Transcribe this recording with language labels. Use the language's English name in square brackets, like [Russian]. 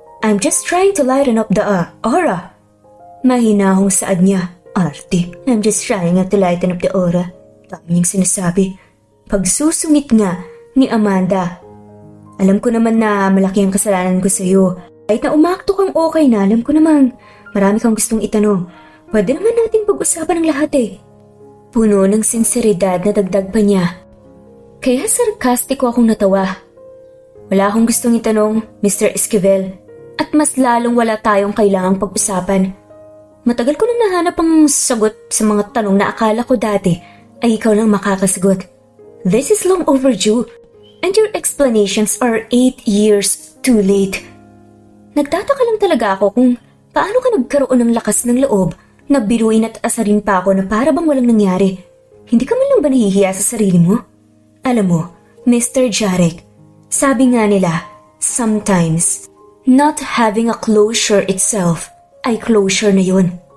[English] I'm just trying to lighten up the aura. [Filipino] Mahinahong saad niya. [English] Arte, I'm just trying to lighten up the aura. [Filipino] Dami niyang sinasabi. Pagsusungit nga ni Amanda. Alam ko naman na malaki ang kasalanan ko sa iyo. Kahit na umakto kang okay na, alam ko namang marami kang gustong itanong. Pwede naman natin pag-usapan ng lahat eh. Puno ng sinseridad na dagdag pa niya. Kaya sarkastiko akong natawa. Wala akong gustong itanong, Mr. Esquivel. at mas lalong wala tayong kailangang pag-usapan. Matagal ko nang nahanap ang sagot sa mga tanong na akala ko dati ay ikaw lang makakasagot. [English] This is long overdue, and your explanations are 8 years too late. [Filipino] Nagtataka lang talaga ako kung paano ka nagkaroon ng lakas ng loob na biruin at asarin pa ako na para bang walang nangyari. Hindi ka man lang ba nahihiya sa sarili mo? Alam mo, Mr. [English] Jarek, [Filipino] sabi nga nila, [English] sometimes, not having a closure itself [Filipino] ay [English] closure [Filipino] na yun.